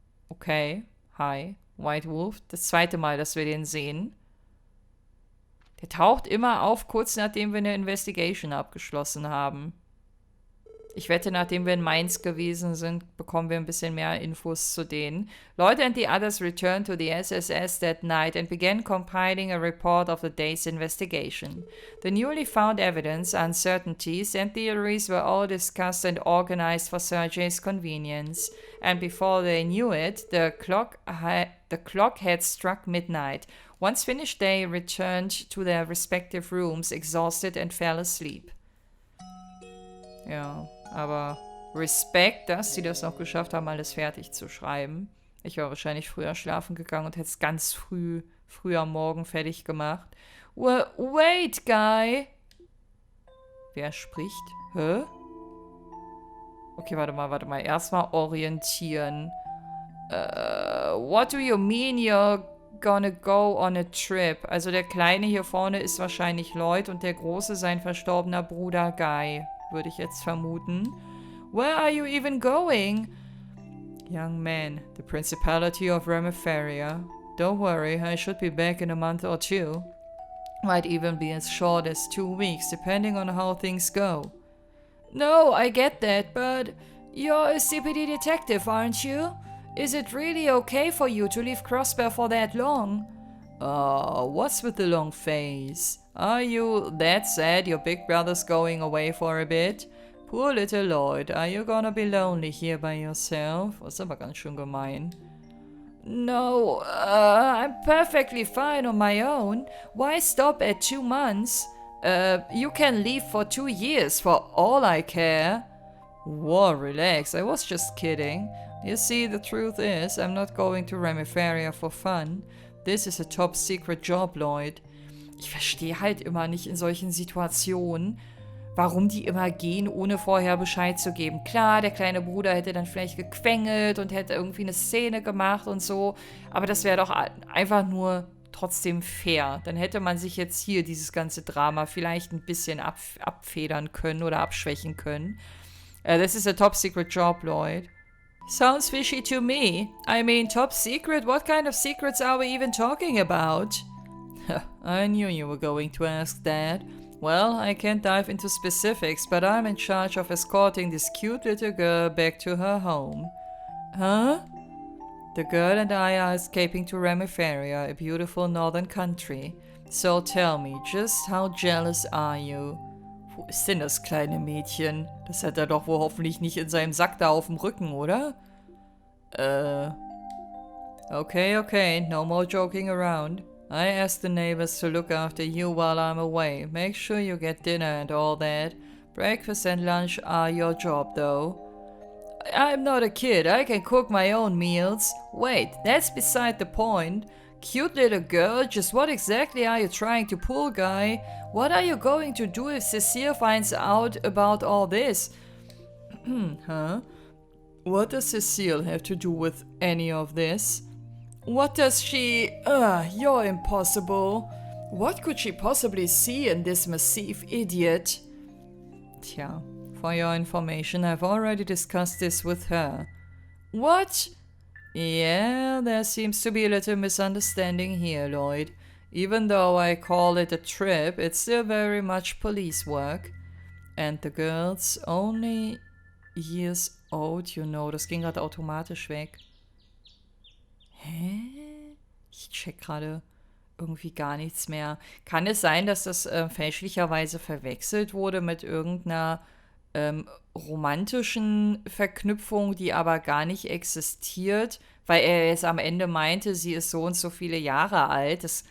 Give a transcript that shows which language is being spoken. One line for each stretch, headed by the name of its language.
German: Okay. Hi. White Wolf. Das 2. Mal, dass wir den sehen. Der taucht immer auf, kurz nachdem wir eine Investigation abgeschlossen haben. Ich wette, nachdem wir in Mainz gewesen sind, bekommen wir ein bisschen mehr Infos zu denen.
English: Lloyd and the others returned to the SSS that night and began compiling a report of the day's investigation. The newly found evidence, uncertainties, and theories were all discussed and organized for Sergei's convenience. And before they knew it, the clock had struck midnight. Once finished, they returned to their respective rooms, exhausted, and fell asleep.
German: Ja, aber Respekt, dass sie das noch geschafft haben, alles fertig zu schreiben. Ich wäre wahrscheinlich früher schlafen gegangen und hätte es ganz früh am Morgen fertig gemacht.
English: Wait, guy!
German: Wer spricht? Hä? Okay, warte mal. Erstmal orientieren.
English: What do you mean you're gonna go on a trip?
German: Also der Kleine hier vorne ist wahrscheinlich Lloyd und der Große sein verstorbener Bruder Guy, würde ich jetzt vermuten.
English: Where are you even going? Young man, the Principality of Remiferia. Don't worry, I should be back in a month or 2. Might even be as short as 2 weeks, depending on how things go. No, I get that, but you're a CPD detective, aren't you? Is it really okay for you to leave Crossbear for that long? Oh, what's with the long face? Are you that sad your big brother's going away for a bit? Poor little Lloyd, are you gonna be lonely here by yourself?
German: Das ist aber ganz schön gemein.
English: No, I'm perfectly fine on my own. Why stop at 2 months? You can leave for 2 years for all I care. Whoa, relax, I was just kidding. You see, the truth is, I'm not going to Remiferia for fun. This is a top secret job, Lloyd.
German: Ich verstehe halt immer nicht in solchen Situationen, warum die immer gehen, ohne vorher Bescheid zu geben. Klar, der kleine Bruder hätte dann vielleicht gequengelt und hätte irgendwie eine Szene gemacht und so, aber das wäre doch einfach nur trotzdem fair. Dann hätte man sich jetzt hier dieses ganze Drama vielleicht ein bisschen abfedern können oder abschwächen können.
English: This is a top secret job, Lloyd. Sounds fishy to me. I mean, top secret? What kind of secrets are we even talking about? I knew you were going to ask that. Well, I can't dive into specifics, but I'm in charge of escorting this cute little girl back to her home. Huh? The girl and I are escaping to Remiferia, a beautiful northern country. So tell me, just how jealous are you?
German: Wo ist denn das kleine Mädchen? Das hat er doch wohl hoffentlich nicht in seinem Sack da auf dem Rücken, oder?
English: Okay, no more joking around. I asked the neighbors to look after you while I'm away. Make sure you get dinner and all that. Breakfast and lunch are your job, though. I'm not a kid, I can cook my own meals. Wait, that's beside the point. Cute little girl, just what exactly are you trying to pull, guy? What are you going to do if Cecile finds out about all this? Huh? What does Cecile have to do with any of this? What does she... you're impossible. What could she possibly see in this massive idiot? Tja, for your information, I've already discussed this with her. What? Yeah, there seems to be a little misunderstanding here, Lloyd. Even though I call it a trip, it's still very much police work. And the girl's only years old, you know.
German: Das ging gerade automatisch weg. Hä? Ich check gerade irgendwie gar nichts mehr. Kann es sein, dass das fälschlicherweise verwechselt wurde mit irgendeiner romantischen Verknüpfung, die aber gar nicht existiert, weil er jetzt am Ende meinte, sie ist so und so viele Jahre alt.